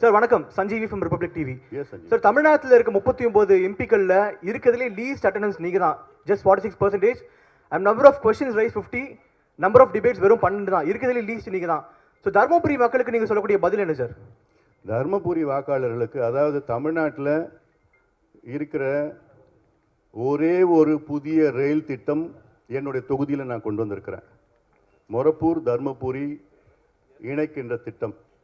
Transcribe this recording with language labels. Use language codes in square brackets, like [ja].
[ta] Sir வணக்கம், Sanjeevi from Republic TV. [en] Yes, Sanjeev. [ta] Sir தமிழ்நாட்டில் இருக்க 39 எம்பிக்கள்ல இருக்கிறதுலே லீஸ்ட் அட்டெண்டன்ஸ் நீங்க தான், [en] just 46%. and number of questions raised 50, number of debates [ta] வெறும் 12 தான். இருக்கிறதுலே லீஸ்ட் நீங்க தான். ஸோ தர்மபுரி மக்களுக்கு நீங்க சொல்லக்கூடிய பதில் என்ன சார்? தர்மபுரி வாக்காளர்களுக்கு, அதாவது தமிழ்நாட்டில் இருக்கிற ஒரே ஒரு புதிய ரயில் திட்டம் என்னுடைய தொகுதியில் நான் கொண்டு வந்திருக்கிறேன். மொரப்பூர் தர்மபுரி இணைக்கின்ற திட்டம்.